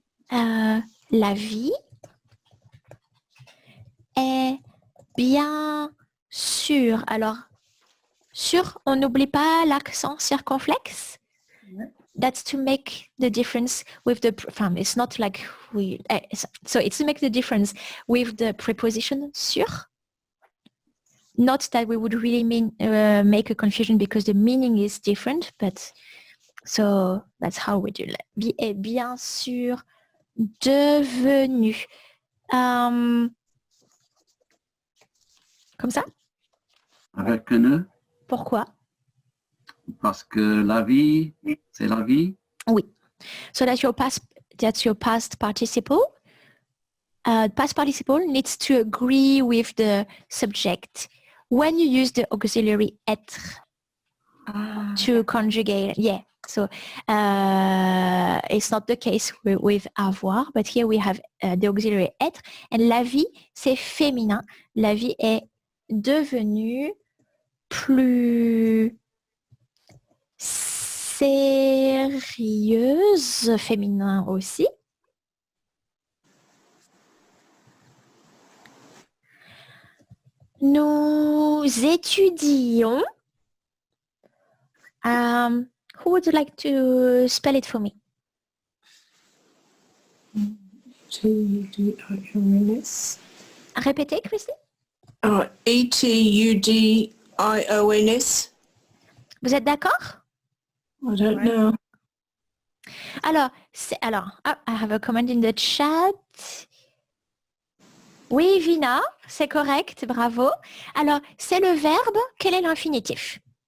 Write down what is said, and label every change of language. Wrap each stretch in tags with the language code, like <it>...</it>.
<fr>La vie est bien sûr. Alors, sûr, on n'oublie pas l'accent circonflexe.</fr> <en>That's to make the difference with the, it's not like so it's to make the difference with the preposition sûr. Not that we would really make a confusion because the meaning is different, but so that's how we do it.</en> <fr>Est bien sûr devenu. Comme ça? Avec un E, Pourquoi? parce que la vie, c'est la vie. Oui.</fr> <en>So that's your past participle. Past participle needs to agree with the subject. When you use the auxiliary être to conjugate, yeah. So it's not the case with avoir, but here we have the auxiliary être. And</en> <fr>la vie, c'est féminin. La vie est devenue plus sérieuse, féminin aussi. Nous étudions.</fr> <en>Who would like to spell it for me?</en> <fr>T-U-D-I-O-N-S. Répétez, Christine. E-T-U-D-I-O-N-S. Vous êtes d'accord?</fr> <en>I don't know.</en> <fr>Alors,</fr> <en>I have a comment in the chat.</en> <fr>Oui, Vina, c'est correct, bravo. Alors, c'est le verbe, quel est l'infinitif?</fr>